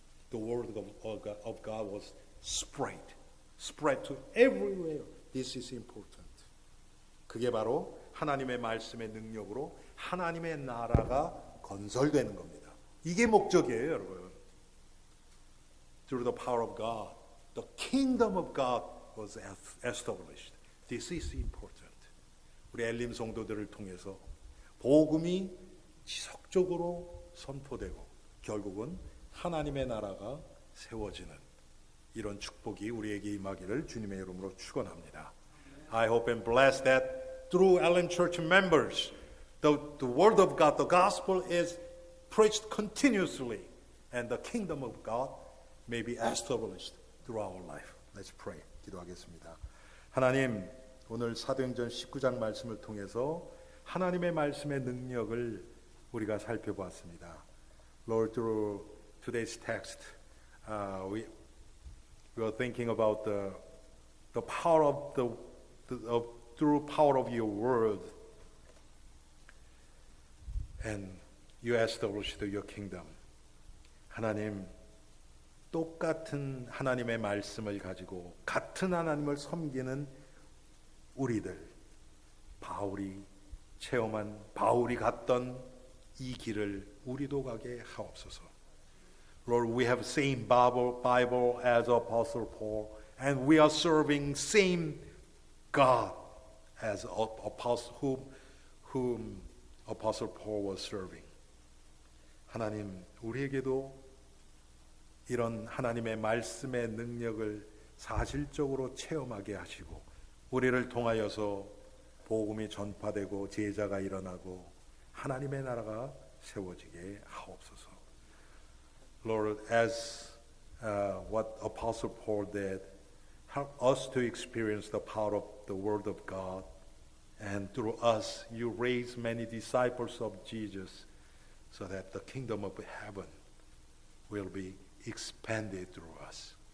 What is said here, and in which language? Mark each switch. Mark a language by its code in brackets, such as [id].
[en] The word of God was spread to everywhere. This is important. [ko] 그게 바로 하나님의 말씀의 능력으로 하나님의 나라가 건설되는 겁니다. 이게 목적이에요, 여러분. [en] Through the power of God, the kingdom of God was established. This is important. [ko] 우리 엘림 성도들을 통해서 복음이 지속적으로 선포되고 결국은 하나님의 나라가 세워지는 이런 축복이 우리에게 임하기를 주님의 이름으로 축원합니다. [en] I hope and bless that through Ellen Church members, the word of God, the gospel is preached continuously, and the kingdom of God may be established through our life. Let's pray. [ko] 기도하겠습니다. 하나님, 오늘 사도행전 19장 말씀을 통해서 하나님의 말씀의 능력을 우리가 살펴보았습니다. [en] Lord, through today's text, we are thinking about the power of through power of your word, and you established your kingdom. [ko] 하나님, 똑같은 하나님의 말씀을 가지고 같은 하나님을 섬기는 우리들, 바울이 체험한, 바울이 갔던 이 길을 우리도 가게 하옵소서. [en] Lord, we have same Bible as Apostle Paul, and we are serving same God as Apostle whom Apostle Paul was serving. [ko] 하나님, 우리에게도 이런 하나님의 말씀의 능력을 사실적으로 체험하게 하시고 우리를 통하여서 복음이 전파되고 제자가 일어나고 하나님의 나라가 세워지게 하옵소서. [en] Lord, as what Apostle Paul did, help us to experience the power of the Word of God. And through us, you raise many disciples of Jesus so that the kingdom of heaven will be expanded through us.